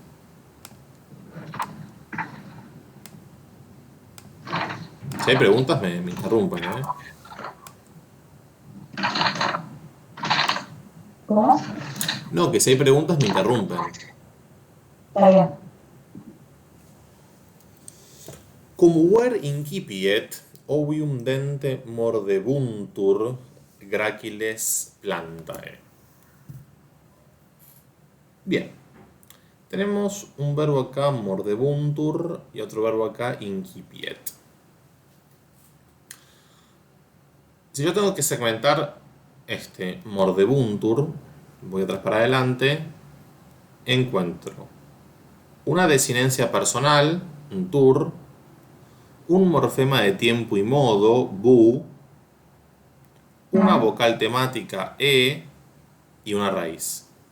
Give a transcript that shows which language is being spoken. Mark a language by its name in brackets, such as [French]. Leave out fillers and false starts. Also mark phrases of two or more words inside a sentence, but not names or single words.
[Spanish] Si hay preguntas, me interrumpen, ¿eh? ¿Cómo? No, que si hay preguntas, me interrumpen. Está bien. [Latin] Cum ver incipiet ovium dente mordebuntur graciles plantae. [Spanish] Bien. Tenemos un verbo acá, mordebuntur, y otro verbo acá, incipiet. Si yo tengo que segmentar mordebuntur, voy atrás para adelante, encuentro una desinencia personal, un tur, un morfema de tiempo y modo, bu, una vocal temática, e, y una raíz.